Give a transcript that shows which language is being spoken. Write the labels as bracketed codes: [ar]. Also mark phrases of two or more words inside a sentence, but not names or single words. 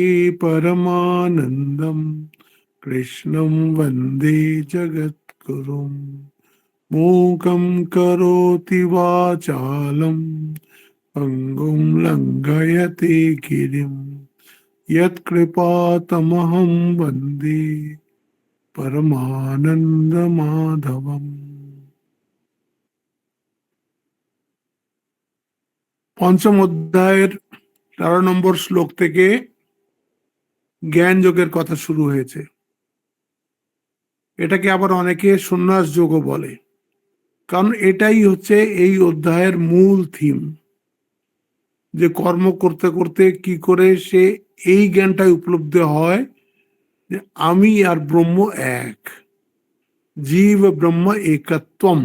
[sa] परमानन्दं कृष्णं वन्दे जगद्गुरुं मूकं करोति वाचालं पङ्गुं लङ्घयते गिरिं यत्कृपातमहं वन्दे परमानन्दमाधवम्। [bn] পঞ্চম অধ্যায়ের ১৩ নম্বর শ্লোক থেকে জ্ঞান যোগের কথা শুরু হয়েছে। এটাকে আবার অনেকে সন্ন্যাস যোগও বলে, কারণ এটাই হচ্ছে এই অধ্যায়ের মূল থিম, যে কর্ম করতে করতে কি করে সে এই জ্ঞানটাই উপলব্ধি হয় যে আমি আর ব্রহ্ম এক, [sa] জীব ব্রহ্ম একত্বম।